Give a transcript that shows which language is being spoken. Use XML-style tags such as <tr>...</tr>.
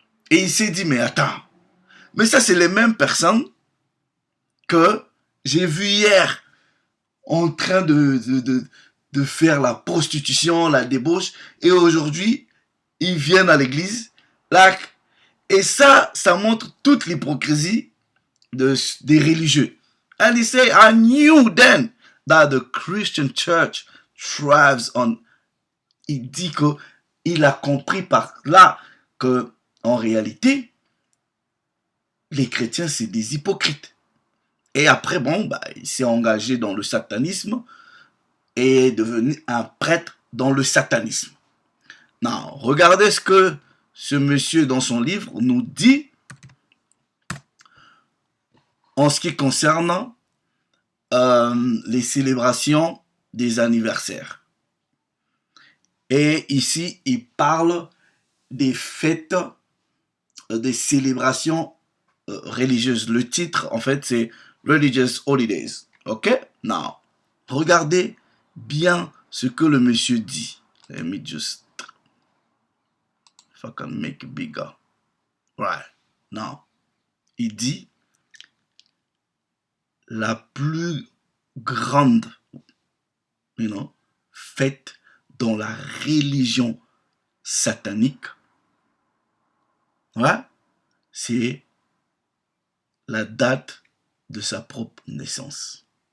<fr>Et il s'est dit, mais attends, mais ça c'est les mêmes personnes que j'ai vues hier en train de faire la prostitution, la débauche, et aujourd'hui, ils viennent à l'église, là, et ça montre toute l'hypocrisie des religieux.</fr> <en>And he say, I knew then that the Christian church thrives on.</en> <fr>Il dit que il a compris par là que en réalité, les chrétiens c'est des hypocrites. Et après, bon, bah, il s'est engagé dans le satanisme et est devenu un prêtre dans le satanisme. Non, regardez ce que ce monsieur dans son livre nous dit en ce qui concerne les célébrations des anniversaires. Et ici, il parle des fêtes, des célébrations religieuses. Le titre, en fait, c'est Religious Holidays. Ok? Now, regardez bien ce que le monsieur dit.</fr> <en>Let me just, if I can make it bigger. Right.</en> <fr>Now, il dit la plus grande, fête dans la religion satanique, ouais, c'est la date de sa propre naissance.</fr>